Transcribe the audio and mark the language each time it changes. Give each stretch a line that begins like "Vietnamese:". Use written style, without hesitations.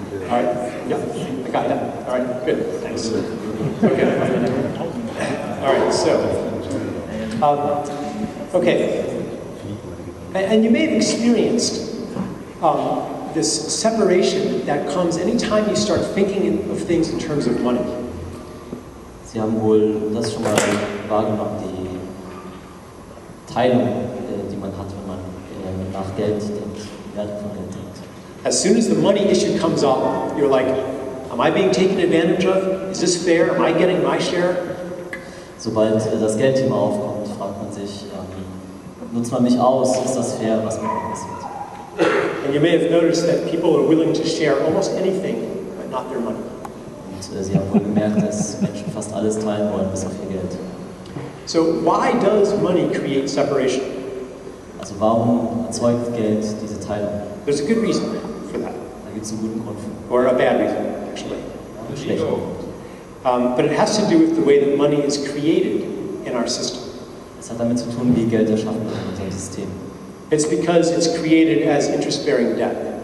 English: All right. Yeah, I got that. All right, good. Thanks. Okay. All right, so, okay. And you may have experienced this separation that comes anytime you start thinking of things in terms of money.
German: Sie haben wohl das schon mal wahrgenommen, die Teilung, die man hat, wenn man nach Geld denkt, Werte von Geld denkt.
English: As soon as the money issue comes up, you're like, am I being taken advantage of? Is this fair? Am I getting my share?
German: Sobald das Geldthema aufkommt, fragt man sich, nutzt man mich aus? Ist das fair, was mit mir passiert?
English: And you may have noticed that people are willing to share almost anything, but not their money.
German: Und Sie haben wohl gemerkt, dass Menschen fast alles teilen wollen, bis auf ihr Geld.
English: So why does money create separation?
German: Also warum erzeugt Geld diese Teilung?
English: There's a good reason for that,
German: Da gibt es einen guten Grund für.
English: or a bad reason, actually.
German: Einen schlechten Grund.
English: But it has to do with the way that money is created in our system.
German: Es hat damit zu tun, wie Geld erschaffen wird in unserem System.
English: It's because it's created as interest-bearing debt.